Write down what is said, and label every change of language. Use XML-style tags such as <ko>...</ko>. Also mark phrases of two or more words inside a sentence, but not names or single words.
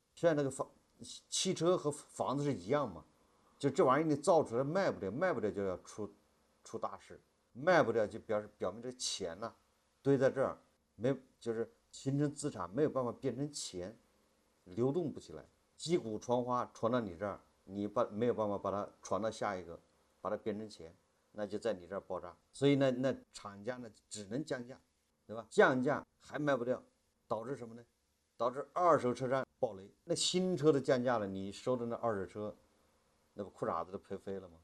<zh>現在那個汽車和房子是一樣嘛，就這玩意兒你造出來賣不掉，賣不掉就要出大事，賣不掉就表明這錢吶堆在這兒，就是形成資產沒有辦法變成錢，流動不起來，擊鼓傳花傳到你這兒， 你沒有辦法把它傳到下一個，把它變成錢，那就在你這兒爆炸。所以呢，那厂家呢只能降價，对吧？降價還賣不掉，导致什麼呢？导致二手车站暴雷。那新車的降價了，你收的那二手車，那不褲衩子都赔飞了吗？</zh>